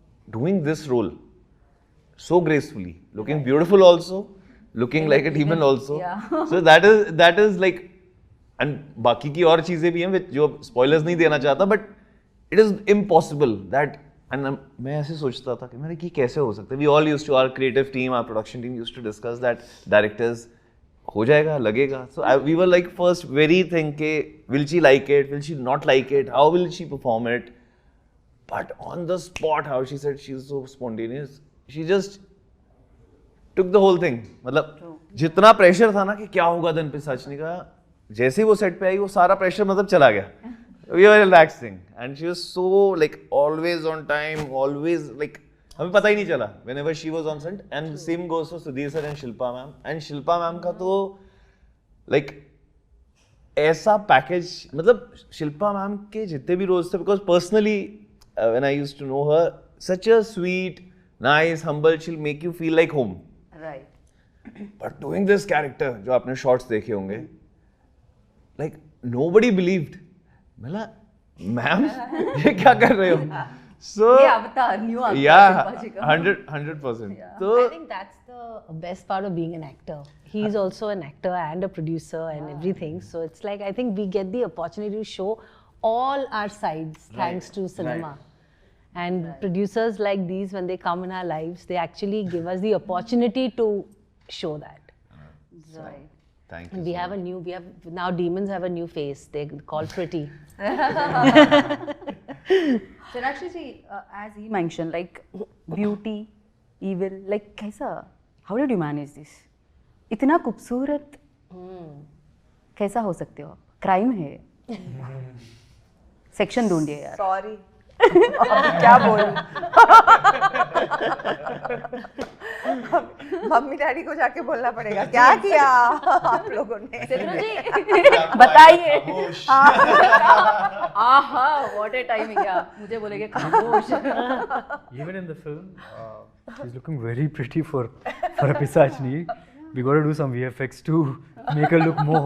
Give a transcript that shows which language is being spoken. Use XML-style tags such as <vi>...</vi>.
<en>doing this role so gracefully looking beautiful also looking like a demon also so that is like and</en> <hi>बाकी की और चीजें भी हैं जो</hi> <en>spoilers</en> <hi>नहीं देना चाहता</hi> <en>but it is impossible that and</en> <hi>मैं ऐसे सोचता था कि मेरे ये कैसे हो सकता है</hi> <en>we all used to our creative team our production team used to discuss that directors</en> <hi>हो जाएगा, लगेगा.</hi> <en>So we were like first very thinking, will she like it? Will she not like it? How will she perform it? But on the spot, how she said she's so spontaneous. She just took the whole thing.</en> <hi>मतलब जितना pressure था ना कि क्या होगा दिन पे सचनी का, जैसे ही वो सेट पे आई वो सारा प्रेशर मतलब चला गया.</hi> <en>We were relaxing and she was so like always on time, always like</en> <hi>हमें पता ही नहीं चला</hi> <en>whenever she was on set. And same goes for Sudhir sir and Shilpa ma'am. And Shilpa ma'am</en> <hi>का तो</hi> <en>like</en> <hi>ऐसा package, मतलब Shilpa ma'am के जितने भी रोल्स थे,</hi> <en>Because personally when I used to know her, such a sweet, nice, humble, she'll make you feel like home. Right. But doing this character,</en> <hi>जो आपने शॉर्ट्स देखे होंगे,</hi> <en>Like nobody believed.</en> <hi>मतलब मैम ये क्या कर रहे हो?</hi> <en>So</en> <hi>ये अवतार, न्यू अवतार</hi> <en>yeah,</en> <hi>शिल्पा जी का.</hi> <en>100%. So I think that's the best part of being an actor. He's also an actor and a producer and everything. So it's like, I think we get the opportunity to show all our sides thanks to cinema. And producers like these, when they come in our lives, they actually give us the opportunity to show that. Right. thank And you. we have a new, now demons have a new face. They're called Pretty. Sonakshi ji, as he mentioned, like beauty, evil, like</en> <hi>कैसा?</hi> <en>How did you manage this?</en> <hi>इतना खूबसूरत कैसा हो सकते हो आप? Crime है. Section ढूंढिए यार.</hi> <en>Sorry.</en> <hi>अब क्या बोलूं? मम्मी डैडी को जाके बोलना पड़ेगा क्या किया आप लोगों ने. बताइए.</hi> <en>Aha, what a timing.</en> <hi>या मुझे बोलेंगे खामोश.</hi> <en>Even in the film, she's looking very pretty for a Pisachni. We got to do some VFX to make her look more</en>